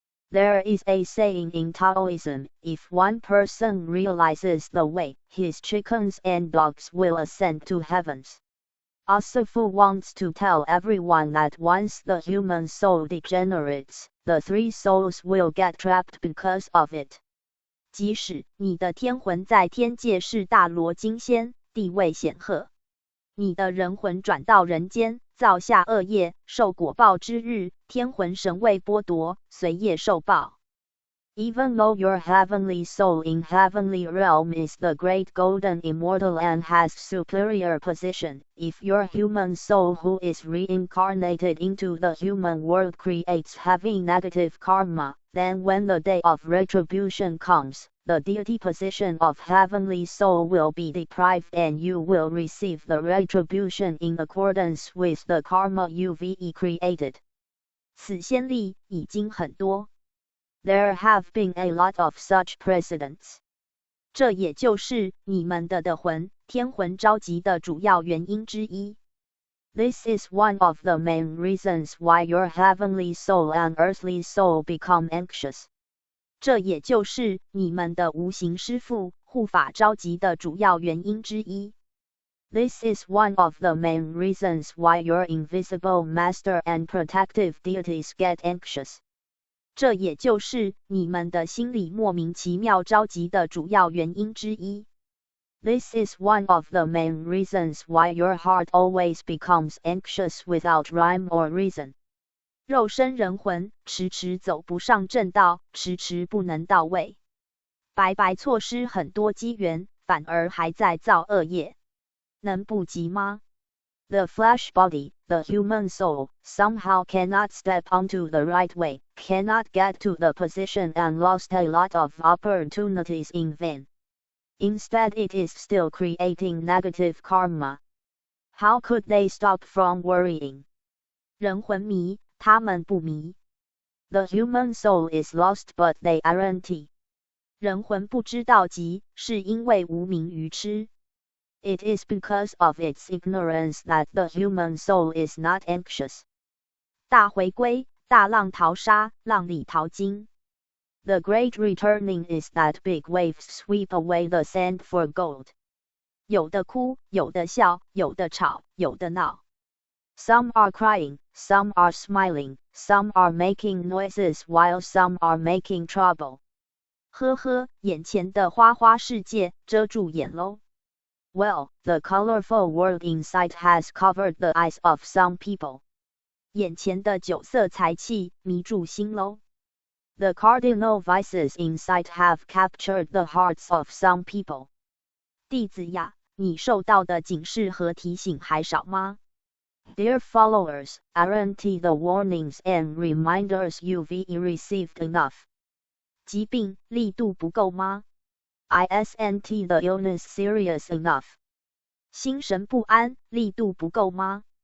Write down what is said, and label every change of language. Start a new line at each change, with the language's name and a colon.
English: There is a saying in Taoism, if one person realizes the way, his chickens and dogs will ascend to heavens. Asifu wants to tell everyone that once the human soul degenerates, the three souls will get trapped because of it.
Chinese: 即使你的天魂在天界是大罗金仙，地位显赫，你的人魂转到人间，造下恶业，受果报之日，天魂神位剥夺，随业受报。
English: Even though your heavenly soul in heavenly realm is the great golden immortal and has superior position, if your human soul who is reincarnated into the human world creates heavy negative karma, then when the day of retribution comes, the deity position of heavenly soul will be deprived and you will receive the retribution in accordance with the karma you've created.
Chinese: 此先例已经很多。
English: There have been a lot of such precedents.
Chinese: 这也就是你们的魂、天魂着急的主要原因之一。
English: This is one of the main reasons why your heavenly soul and earthly soul become anxious.
Chinese: 这也就是你们的无形师父、护法着急的主要原因之一。
English: This is one of the main reasons why your invisible master and protective deities get anxious.
Chinese: 这也就是你们的心里莫名其妙着急的主要原因之一。
English: This is one of the main reasons why your heart always becomes anxious without rhyme or reason.
Chinese: 肉身人魂迟迟走不上正道，迟迟不能到位，白白错失很多机缘，反而还在造恶业，能不急吗？
English: The flesh body, the human soul, somehow cannot step onto the right way, cannot get to the position and lost a lot of opportunities in vain. Instead it is still creating negative karma. How could they stop from worrying?
Chinese: 人魂迷，他们不迷。
English: The human soul is lost but they aren't.
Chinese: 人魂不知道急，是因为无明愚痴。
English: It is because of its ignorance that the human soul is not anxious.
Chinese: 大回归，大浪淘沙，浪里淘金。
English: The great returning is that big waves sweep away the sand for gold.
Chinese: 有的哭，有的笑，有的吵，有的闹。
English: Some are crying, some are smiling, some are making noises while some are making trouble.
Chinese: 呵呵，眼前的花花世界遮住眼喽。
English: Well, the colorful world inside has covered the eyes of some people.
Chinese: 眼前的酒色财气迷住心喽。
English: The cardinal vices inside have captured the hearts of some people.
Chinese: 弟子呀，你受到的警示和提醒还少吗？
English: Dear followers, aren't the warnings and reminders you've received enough?
Chinese: 疾病力度不够吗？
English: Isn't the illness serious enough?
Chinese: 心神不安力度不够吗？